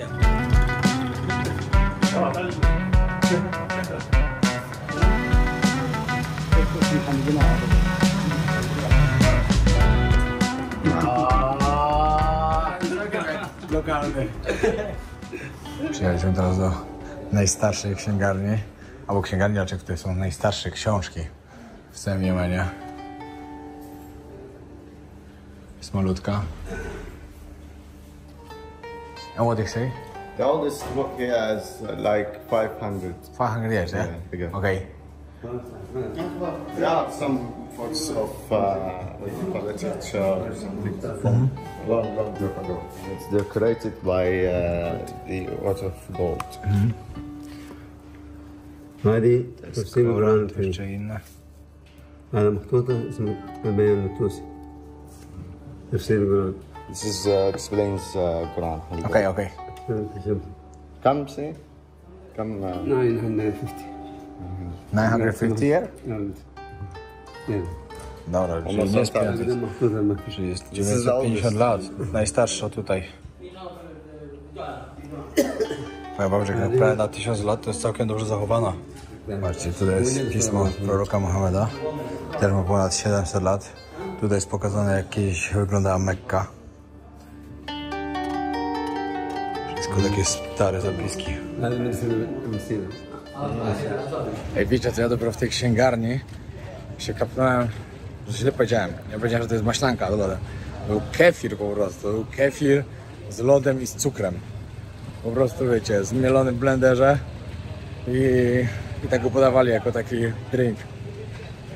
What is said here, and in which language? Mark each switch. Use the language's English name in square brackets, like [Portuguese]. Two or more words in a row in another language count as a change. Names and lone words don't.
[Polish] Lokalny. Przyjechaliśmy teraz do najstarszej księgarni, albo księgarni, raczej, w której są najstarsze książki w całym Jemenie. Jest malutka. [English] And what do you say? The oldest book here is like 500. 500 years, yeah? Yeah. Okay. There are some books of literature or something from long time ago. It's decorated by the water of gold. [Arabic] هذه تفسير القرآن الكريم. [Polish] Jeszcze inne. [Arabic] هذا مخطوطة اسمه البيان التوسي تفسير القرآن. [English] This is explains Quran. Okay, okay. Come see. Come. 950. 950 year? Yeah. [Polish] Dobra, czyli nie jest 500. [Arabic] هذا مخطوطة مكتوب. [Polish] Czyli jest 950 lat. Najstarsza tutaj. Moja babcia prawie na 1000 lat to jest całkiem dobrze zachowana. Zobaczcie, tutaj jest pismo proroka Mohameda. Też ma ponad 700 lat. Tutaj jest pokazane jak kiedyś wyglądała Mekka. Wszystko takie stare zapiski. [Arabic] هذا من المسيرة. [Polish] Ej, wiecie co, ja dopiero w tej księgarni się kapnąłem, że źle powiedziałem. Ja powiedziałem, że to jest maślanka, ale był kefir po prostu. Był kefir z lodem i z cukrem. Po prostu wiecie, zmielony w blenderze i tak go podawali jako taki drink.